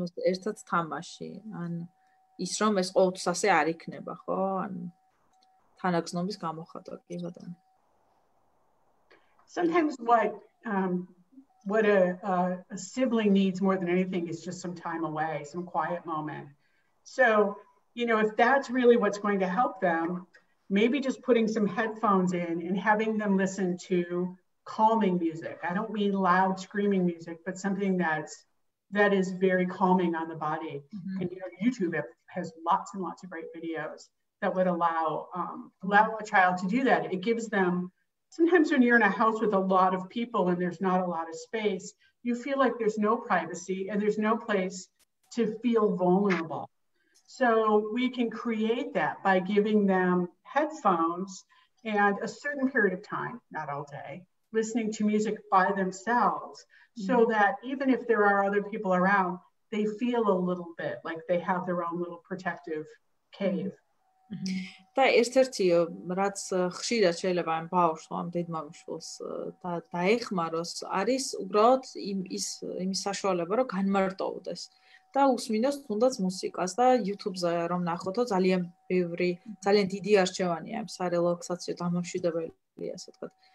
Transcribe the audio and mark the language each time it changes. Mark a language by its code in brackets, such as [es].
[ka] ერთად თამაში, ან ის რომ ეს ყოველთვის ასე არ იქნება, ხო? ან თანაგზნობის გამოხატვა, კი ბატონო. [en] Sometimes what a sibling needs more than anything is just some time away, some quiet moment. So, you know, if that's really what's going to help them, maybe just putting some headphones in and having them listen to calming music. I don't mean loud screaming music, but something that's that is very calming on the body. And YouTube has lots and lots of great videos that would allow a child to do that. It gives them, sometimes when you're in a house with a lot of people and there's not a lot of space, you feel like there's no privacy and there's no place to feel vulnerable. So we can create that by giving them headphones and a certain period of time, not all day, listening to music by themselves, so that even if there are other people around, they feel a little bit like they have their own little protective cave. [ka] და ერთ-ერთი რაც ხშირად შეიძლება ამ ბავშვს ამ დედმამიშვილს დაეხმაროს არის უბრალოდ იმის საშუალება რომ განმარტოვდეს და უსმინოს თუნდაც მუსიკას და YouTube-ზე რომ ნახოთო ძალიან ბევრი ძალიან დიდი არჩევანია ამ სარელაქსაციო დამამშვიდებელია ასე ვთქვათ